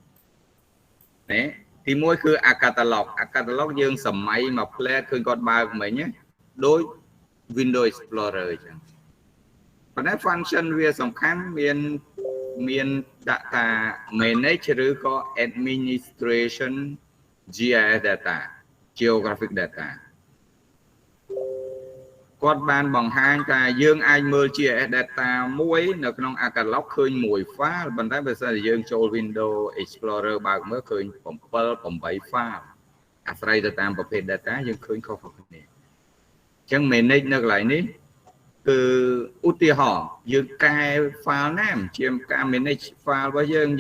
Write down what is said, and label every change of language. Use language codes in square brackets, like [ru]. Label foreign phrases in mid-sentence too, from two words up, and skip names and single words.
[km] ទី1គឺ Arccatalog យើងសម័យមកផ្លែឃើញគាត់បើកមិញដូច Windows Explorer អញ្ចឹងប៉ុន្តែ function វាសំខាន់មានដាក់ថា manage ឬក៏ [en] administration GIS data geographic data [km] គាត់បានបង្ហាញថាយើងអាចមើល [en] GIS data [km] មួយនៅក្នុង Arccatalog ឃើញមួយ file ប៉ុន្តែបើសិនជាយើងចូល Windows Explorer បើកមើលឃើញ 7 8 file អាស្រ័យទៅតាមប្រភេទ data យើងឃើញខុសៗគ្នាអញ្ចឹង manage នៅកន្លែងនេះគឺឧទាហរណ៍យើងកែ file ណាជាការ [en] manage file [km] របស់យើងអញ្ចឹ